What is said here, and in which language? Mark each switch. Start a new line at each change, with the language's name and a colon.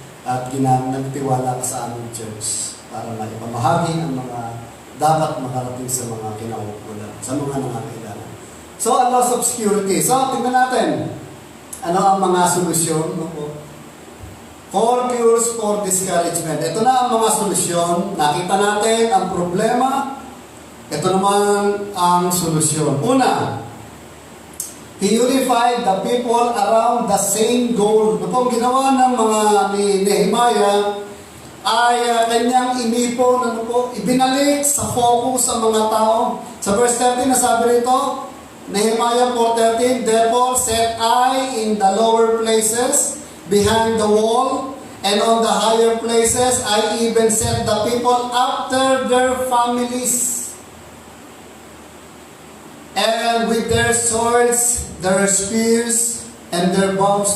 Filipino: At nagtiwala ka sa aming church para maipamahagi ang mga dapat makarating sa mga kinauukulan, sa mga nangangailangan.
English: So, a loss of security.
Filipino: So, tingnan natin. Ano ang mga solusyon? No?
English: 4 cures for discouragement.
Filipino: Ito na ang mga solusyon. Nakita natin ang problema. Ito naman ang solusyon.
English: Una, he unified the people around the same goal.
Filipino: Ito ang ginawa ng mga ni Nehemiah ay kanyang inipon, ibinalik sa focus sa mga tao. Sa verse 13, nasabi rito,
English: Nehemiah 4:13, Therefore set I in the lower places behind the wall, and on the higher places I even set the people after their families, and with their swords, their spears, and their bows.